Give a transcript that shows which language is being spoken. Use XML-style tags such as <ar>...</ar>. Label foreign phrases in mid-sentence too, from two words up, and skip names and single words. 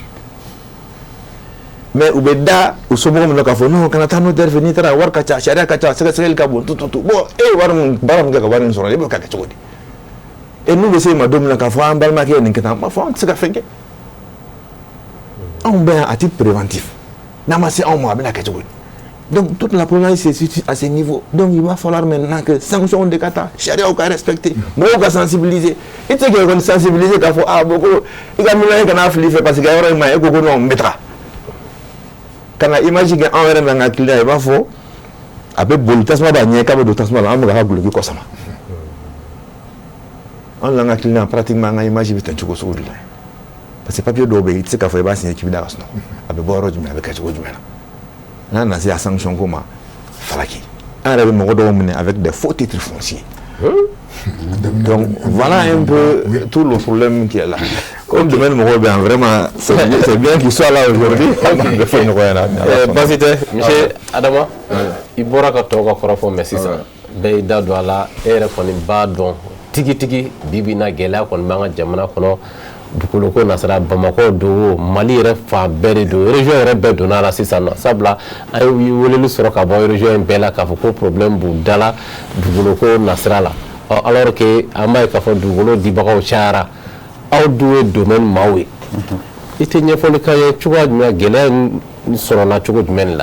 <bm>mais u bɛ da u somɔgɔw min na k'a fɔ non kana taa notaire fɛ n'i taara wari ka ca sariya ka ca sɛgɛsɛgɛli ka bon tututu bon e ye wari min baara min kɛ ka wari min sɔrɔ e bɛ ka kɛ cogo di et n'u bɛ se ma don min na k'a fɔ an balimakɛ ye nin kɛ tan n b'a fɔ an tɛ se ka fɛn kɛ anw bɛ yan</bm> <fr>à titre préventif</fr> <bm>n'a ma se anw ma a bɛna kɛ cogo di</bm> <fr>donc toute la problématique se situe à ce niveau donc il va falloir maintenant que sanction de</fr> <bm>ka ta sariyaw ka respecter mɔgɔw ka sensibiliser i tɛ se k'e kɔni sensibiliser k'a fɔ</bm> <fr>ah bon</fr> <bm>ko i ka miliyɔn kana fili fɛ</bm> <fr>parce que</fr> <bm>a yɔrɔ in ma ɲi e ko ko non n bɛ taga ka na image kɛ anw yɛrɛ n'an ka client i b'a fɔ a bɛ boli tasuma b'a ɲɛ k'a bɛ don tasuma la an bɛ ka guloki kɔsama anw n'an ka client pratiquement an ka image bɛ ten cogo sugu de la</bm> <fr>parce que</fr> <bm>papier dɔw bɛ yen i tɛ se k'a fɔ i b'a signer k'i bɛ da ka sunɔgɔ a bɛ bɔ yɔrɔ jumɛn a bɛ kɛ cogo jumɛn na n'a nana se a sanction ko ma falaki an yɛrɛ bɛ mɔgɔ dɔw minɛ</bm> <fr>avec des faux titres fonciers donc voilà un peu tout le problème qui est là comme domaine</fr> <bm>mɔgɔw bɛ yan</bm> <fr>vraiment c'est bien qu'il soit là aujourd'hui</fr> <bm>bɛ fɔ ɲɔgɔn ɲɛna baasi tɛ monsieur Adama i bɔra ka tɔw ka kɔrɔ fɔ mais sisan bɛɛ y'i da don a la e yɛrɛ kɔni b'a dɔn tigitigi bi na gɛlɛya kɔni b'an ka jamana kɔnɔ dugukolo ko nasara Bamakɔ don Mali yɛrɛ fan bɛɛ de don région yɛrɛ bɛɛ donna la sisan nɔ sabula a ye weleli sɔrɔ ka bɔ région in bɛɛ la k'a fɔ ko problème b'u da la dugukolo ko nasira la</bm> <fr>alors que</fr> <bm>an b'a ye k'a fɔ dugukolo dibagaw cayara aw dun ye domaine maaw ye i tɛ ɲɛfɔli k'an ye cogoya jumɛn gɛlɛya in sɔrɔla cogo jumɛn de la</bm>